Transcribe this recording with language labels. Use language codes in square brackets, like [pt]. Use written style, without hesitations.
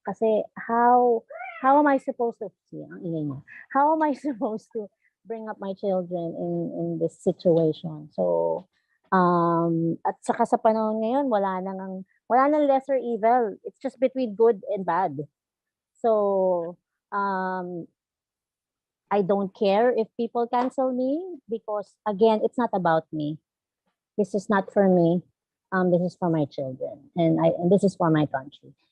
[en] Kasi how am I supposed to How am I supposed to bring up my children in this situation? [tl] So at saka sa panahon ngayon wala nang [en] lesser evil. It's just between good and bad. So I don't care if people cancel me because again, it's not about me. This is not for me. This is for my children, and this is for my country.